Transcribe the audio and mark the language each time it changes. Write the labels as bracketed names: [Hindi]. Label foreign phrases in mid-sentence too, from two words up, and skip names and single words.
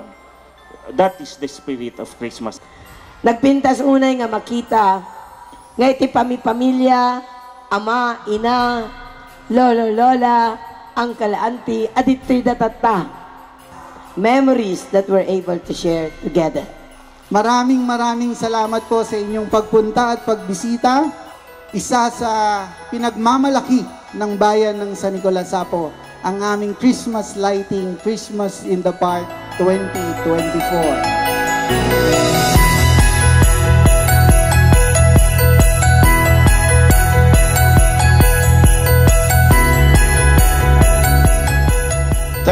[English] That is the spirit of Christmas. [Iloko] Nagpintas unay nga makita, nga iti pamilya, ama, ina, lolo, lola, uncle, auntie, at iti datata. [English] Memories that we're able to share together. [Filipino] Maraming salamat po sa inyong pagpunta at pagbisita. Isa sa pinagmamalaki ng bayan ng San Nicolas Apo, ang aming [English] Christmas lighting, [Filipino] Christmas in the Park 2024.